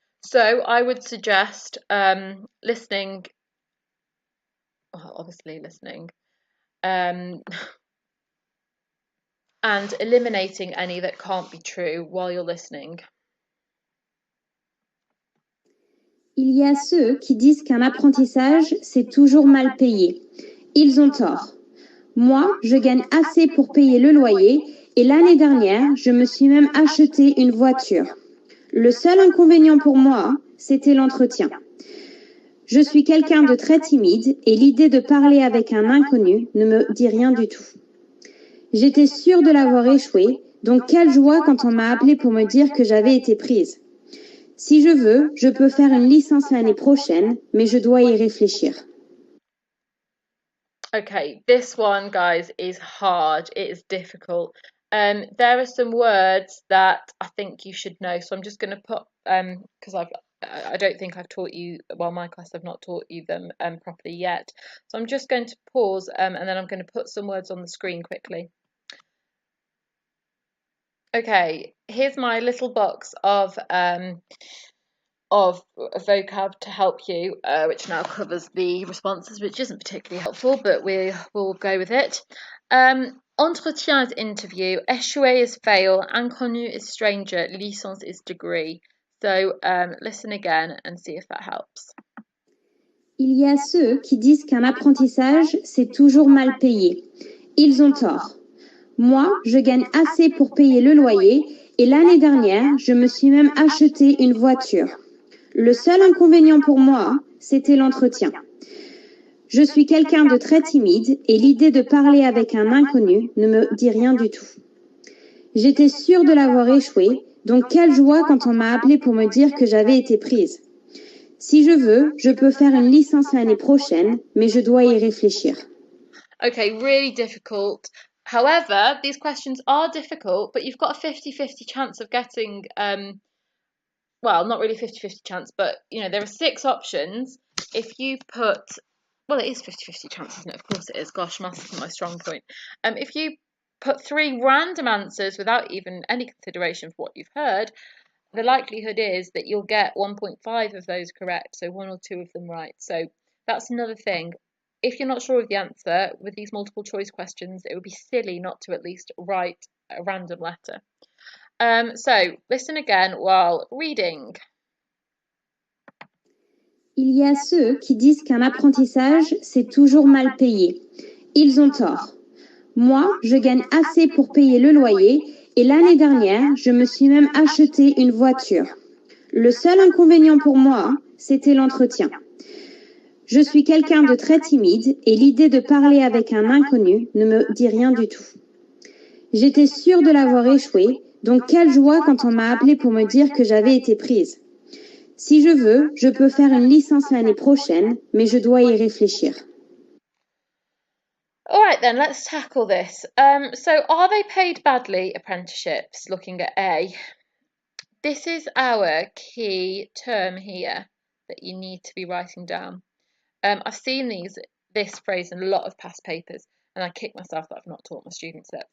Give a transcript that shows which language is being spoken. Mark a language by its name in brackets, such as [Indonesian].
[English] So I would suggest listening, well, obviously listening, and eliminating any that can't be true while you're listening. [French] Il y a ceux qui disent qu'un apprentissage, c'est toujours mal payé. Ils ont tort. Moi, je gagne assez pour payer le loyer et l'année dernière, je me suis même acheté une voiture. Le seul inconvénient pour moi, c'était l'entretien. Je suis quelqu'un de très timide et l'idée de parler avec un inconnu ne me dit rien du tout. J'étais sûre de l'avoir échoué, donc quelle joie quand on m'a appelé pour me dire que j'avais été prise. Si je veux, je peux faire une licence l'année prochaine, mais je dois y réfléchir. [English] Okay, this one, guys, is hard. It is difficult. There are some words that I think you should know. So I'm just going to put because I don't think I've taught you, well, my class have not taught you them properly yet. So I'm just going to pause and then I'm going to put some words on the screen quickly. Okay, here's my little box of vocab to help you, which now covers the responses, which isn't particularly helpful, but we will go with it. Entretien is interview, échouer is fail, inconnu is stranger, licence is degree. So listen again and see if that helps. [French] Il y a ceux qui disent qu'un apprentissage, c'est toujours mal payé. Ils ont tort. Moi, je gagne assez pour payer le loyer et l'année dernière, je me suis même acheté une voiture. Le seul inconvénient pour moi, c'était l'entretien. Je suis quelqu'un de très timide et l'idée de parler avec un inconnu ne me dit rien du tout. J'étais sûre de l'avoir échoué, donc quelle joie quand on m'a appelé pour me dire que j'avais été prise. Si je veux, je peux faire une licence l'année prochaine, mais je dois y réfléchir. [English] Okay, really difficult. However, these questions are difficult, but you've got a 50-50 chance of getting, well, not really 50-50 chance, but, you know, there are 6 options. If you put, well, it is 50-50 chance, isn't it? Of course it is. Gosh, maths isn't my strong point. If you put 3 random answers without even any consideration for what you've heard, the likelihood is that you'll get 1.5 of those correct, so 1 or 2 of them right. So that's another thing. If you're not sure of the answer with these multiple choice questions, it would be silly not to at least write a random letter. So listen again while reading. [French] Il y a ceux qui disent qu'un apprentissage, c'est toujours mal payé. Ils ont tort. Moi, je gagne assez pour payer le loyer et l'année dernière, je me suis même acheté une voiture. Le seul inconvénient pour moi, c'était l'entretien. Je suis quelqu'un de très timide et l'idée de parler avec un inconnu ne me dit rien du tout. J'étais sûre de l'avoir échoué, donc quelle joie quand on m'a appelé pour me dire que j'avais été prise. Si je veux, je peux faire une licence l'année prochaine, mais je dois y réfléchir. [English] All right, then, let's tackle this. So are they paid badly, apprenticeships? Looking at A. This is our key term here that you need to be writing down. I've seen this phrase in a lot of past papers, and I kick myself that I've not taught my students that.